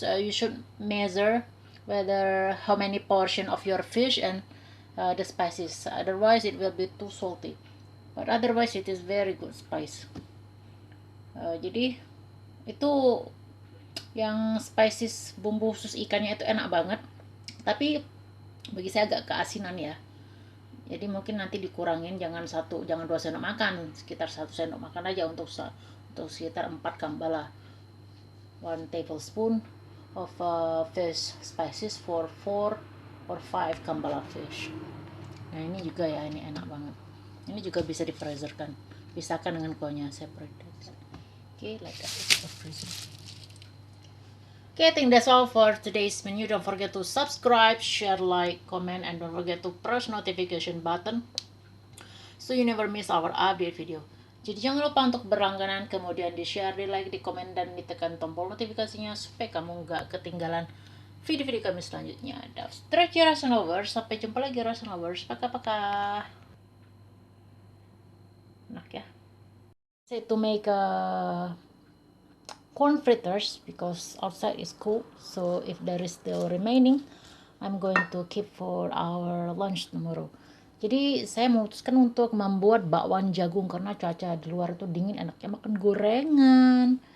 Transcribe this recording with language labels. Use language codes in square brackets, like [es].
[en] You should measure whether how many portion of your fish and the spices. Otherwise, it will be too salty. But otherwise, it is very good spice. [id] Jadi itu yang spices, bumbu khusus ikannya itu enak banget. Tapi bagi saya agak keasinan ya. Jadi mungkin nanti dikurangin, jangan 2 sendok makan, sekitar 1 sendok makan aja untuk sekitar 4 kambala. [en] 1 tablespoon of fish spices for 4 or 5 kambala fish. [id] Nah, ini juga ya, ini enak banget. Ini juga bisa di-freezerkan. Pisahkan dengan kuahnya separate. [en] Okay, like that. Okay, I think that's all for today's menu. Don't forget to subscribe, share, like, comment, and don't forget to press notification button so you never miss our update video. [id] Jadi jangan lupa untuk berlangganan, kemudian di-share, di-like, di-komen, dan ditekan tombol notifikasinya supaya kamu nggak ketinggalan video-video kami selanjutnya. [en] That's stretch your Russian lovers. [id] Sampai jumpa lagi [en] Russian lovers. Paka-paka. [id] Enak ya. [en] Say to make corn fritters because outside is cold, so if there is still remaining, I'm going to keep for our lunch tomorrow. [id] Jadi saya memutuskan untuk membuat bakwan jagung karena cuaca di luar itu dingin, enaknya makan gorengan.